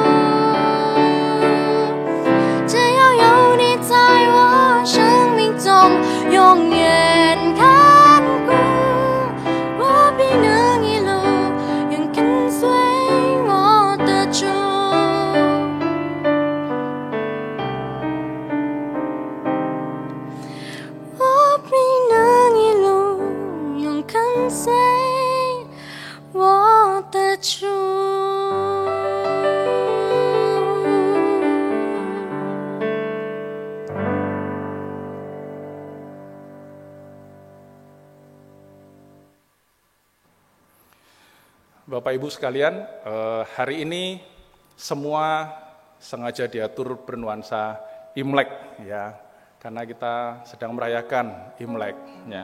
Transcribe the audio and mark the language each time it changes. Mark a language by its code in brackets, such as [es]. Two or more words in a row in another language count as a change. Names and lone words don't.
[zh] 只要有你在我生命中永远看顾，我必能一路永跟随我的主。我必能一路永跟随我的主。 [id] Bapak Ibu sekalian, hari ini semua sengaja diatur bernuansa Imlek ya, karena kita sedang merayakan Imlek ya.